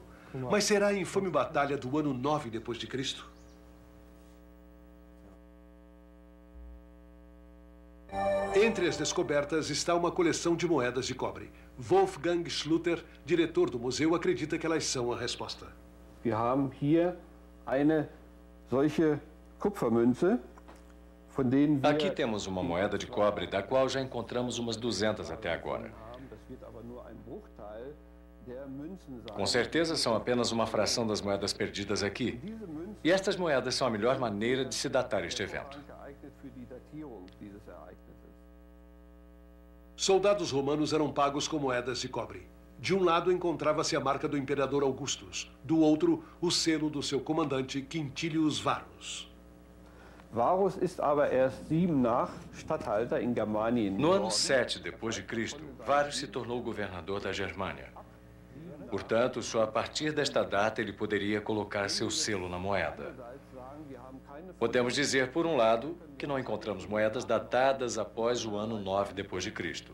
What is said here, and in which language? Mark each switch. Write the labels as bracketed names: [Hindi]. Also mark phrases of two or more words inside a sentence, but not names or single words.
[Portuguese] Mas será a infame batalha do ano 9 depois de Cristo? Entre as descobertas está uma coleção de moedas de cobre. Wolfgang Schluter, diretor do museu, acredita que elas são a resposta. [German] Wir haben hier eine solche Kupfermünze, von denen wir... [Portuguese] Aqui temos uma moeda de cobre, da qual já encontramos umas 200 até agora. Com certeza são apenas uma fração das moedas perdidas aqui. E estas moedas são a melhor maneira de se datar este evento. Soldados romanos eram pagos com moedas de cobre. De um lado encontrava-se a marca do imperador Augustus, do outro, o selo do seu comandante Quintilius Varus. [German] Varus ist aber erst 7 nach Statthalter in Germanien. [Portuguese] No ano 7 depois de Cristo, Varus se tornou governador da Germânia. Portanto, só a partir desta data ele poderia colocar seu selo na moeda. Podemos dizer, por um lado, que não encontramos moedas datadas após o ano 9 depois de Cristo.